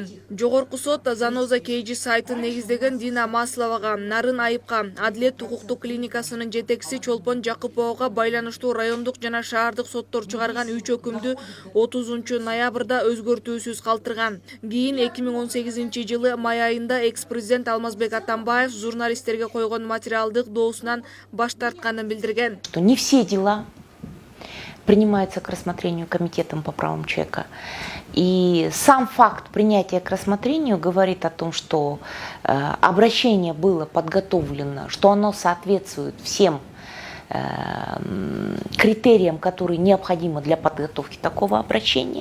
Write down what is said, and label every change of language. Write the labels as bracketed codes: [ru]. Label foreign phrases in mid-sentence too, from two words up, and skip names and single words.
[ky] Жогорку сот Заноза Кейджи сайтын негиздеген Дина Масловага, Нарын Айыпка, Адилет укуктук клиникасынын жетекчиси Чолпон Жакуповага байланыштуу райондук жана шаардык соттор чыгарган 3 өкүмдү 30 ноябрда өзгөртүүсүз калтырган. Кийин 2018 жылы май айында экс-президент Алмазбек Атамбаев журналисттерге койгон материалдык доосунан баш тартканын билдирген. [ru] Не все дела принимаются к рассмотрению Комитетом по правам человека. И сам факт принятия к рассмотрению говорит о том, что обращение было подготовлено, что оно соответствует всем критериям, которые необходимы для подготовки такого обращения.